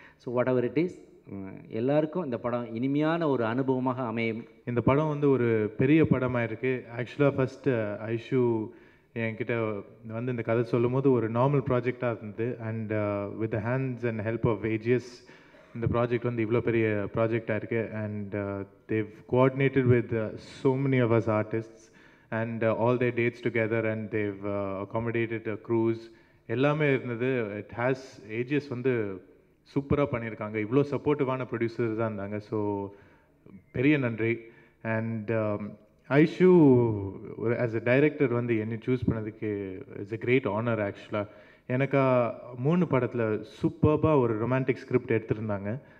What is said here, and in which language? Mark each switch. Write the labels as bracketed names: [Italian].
[Tamil] So what ever it is, எல்லாருக்கும் இந்த படம் இனிமையான ஒரு அனுபவமாக அமையும். இந்த படம் ஒரு பெரிய படமாக இருக்குது. ஆக்சுவலாக ஃபஸ்ட்டு ஐஷு என்கிட்ட இந்த கதை சொல்லும் போது ஒரு நார்மல் ப்ராஜெக்டாக இருந்தது. [English] and with the hands and help of AGS [Tamil] இந்த ப்ராஜெக்ட் இவ்வளோ பெரிய ப்ராஜெக்டாக இருக்குது. [English] and they coordinated with so many of us artists and all their dates together, and they've accommodated a cruise, [Tamil] எல்லாமே இருந்தது. இட் ஹேஸ் ஏஜிஎஸ் சூப்பராக பண்ணியிருக்காங்க. இவ்வளோ சப்போர்ட்டிவான ப்ரொடியூசர்ஸ் தான் இருந்தாங்க. ஸோ பெரிய நன்றி. [English] and Aishu as a director [Tamil] என்னை சூஸ் பண்ணதுக்கு [English] It's a great honour. [Tamil] ஆக்சுவலாக எனக்கு 3 படத்தில் சூப்பர்பாக ஒரு ரொமான்டிக் ஸ்கிரிப்ட் எடுத்திருந்தாங்க.